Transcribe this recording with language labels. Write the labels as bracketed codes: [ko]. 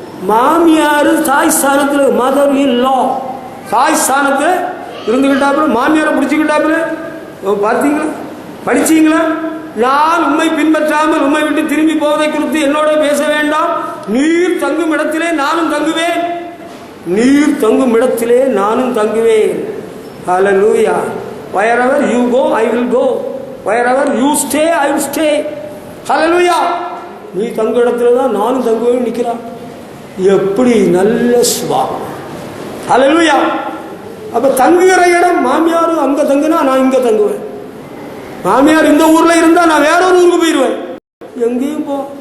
[ta] மாமியார் தாய் ஸ்தானத்தில், மதர் இன் லா தாய் ஸ்தானத்தில் இருந்துக்கிட்டாப்புல மாமியாரை பிடிச்சிக்கிட்டாப்புல. பார்த்தீங்களா? படிச்சீங்களா? நான் உண்மை பின்பற்றாமல் உண்மை விட்டு திரும்பி போவதை குறித்து என்னோட பேச வேண்டாம். நீர் தங்கும் இடத்திலே நானும் தங்குவேன், நீர் தங்கும் இடத்திலே நானும் தங்குவேன். ஹல்லேலூயா. [en] wherever you go I will go, wherever you stay I will stay. [ta] ஹல்லேலூயா. நீ தங்கும் இடத்துல தான் நானும் தங்குவேன் நிற்கிறான். எப்படி நல்ல சுபாவம். ஹல்லேலூயா. அப்ப தங்குகிற இடம் மாமியார் அங்க தங்குனா நான் இங்க தங்குவேன், மாமியார் இந்த ஊர்ல இருந்தா நான் வேற ஒரு ஊருக்கு போயிடுவேன். எங்கேயும் போ.